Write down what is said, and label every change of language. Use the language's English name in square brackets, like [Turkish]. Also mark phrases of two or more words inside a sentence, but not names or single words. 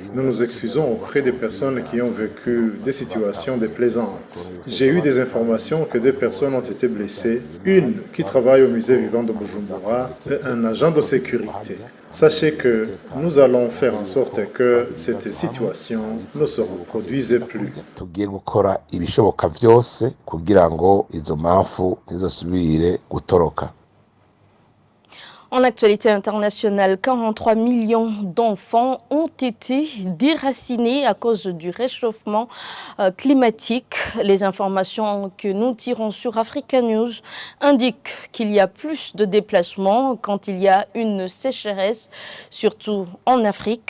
[French] Nous nous excusons auprès des personnes qui ont vécu des situations déplaisantes. J'ai eu des informations que 2 personnes ont été blessées, une qui travaille au musée vivant de Bujumbura et un agent de sécurité. Sachez que nous allons faire en sorte que cette situation ne se reproduise plus. [Rundi] Tugiye gukora ibishoboka vyose kugira ngo izo mpamvu ntizosubire gutoroka. [French] En actualité internationale, 43 millions d'enfants ont été déracinés à cause du réchauffement climatique. Les informations que nous tirons sur Africa News indiquent qu'il y a plus de déplacements quand il y a une sécheresse, surtout en Afrique.